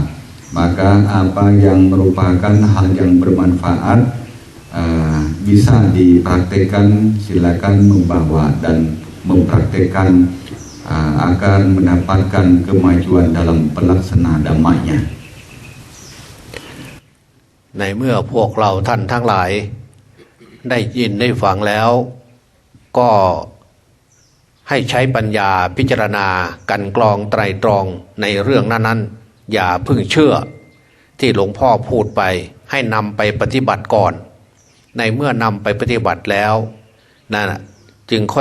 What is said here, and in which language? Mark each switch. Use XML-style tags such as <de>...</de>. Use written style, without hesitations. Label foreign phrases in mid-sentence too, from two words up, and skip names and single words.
<id>Maka apa yang merupakan hal yang bermanfaat bisa dipraktekkan, silakan membawa dan mempraktekkan agar mendapatkan kemajuan dalam pelaksana dhammanya.</id> <th>ในเมื่อพวกเราท่านทั้งหลายได้ยินได้ฟังแล้วก็ให้ใช้ปัญญาพิจารณากันกรองไตรตรองในเรื่องนั้นๆ อย่าเพิ่งเชื่อที่หลวงพ่อพูดไปให้นำไปปฏิบัติก่อนในเมื่อนำไปปฏิบัติแล้วนั่นจึงค่อย</th>